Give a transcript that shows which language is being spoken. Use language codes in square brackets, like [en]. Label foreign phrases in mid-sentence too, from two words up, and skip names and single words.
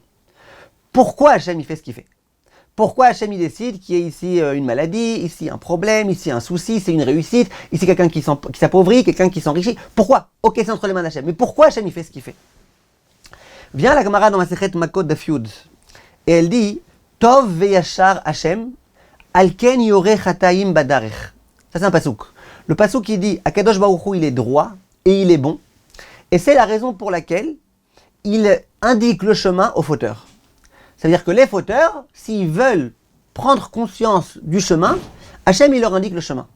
[fr] Pourquoi Hachem il fait ce qu'il fait ? Pourquoi Hachem il décide qu'il y ait ici une maladie, ici un problème, ici un souci, c'est une réussite, ici quelqu'un qui s'appauvrit, quelqu'un qui s'enrichit ? Pourquoi ? Ok, c'est entre les mains d'Hachem. Mais pourquoi Hachem il fait ce qu'il fait ? Vient la Gemara dans [he] Masechet Makot Daf Yud [fr] et elle dit [he] Tov veyashar Hachem alken yoreh chataim badarech. [fr] Ça c'est un pasouk. Le pasouk qui dit Akadosh Baruch Hu il est droit et il est bon. Et c'est la raison pour laquelle il indique le chemin aux fauteurs. C'est-à-dire que les fauteurs, s'ils veulent prendre conscience du chemin, Hachem, il leur indique le chemin.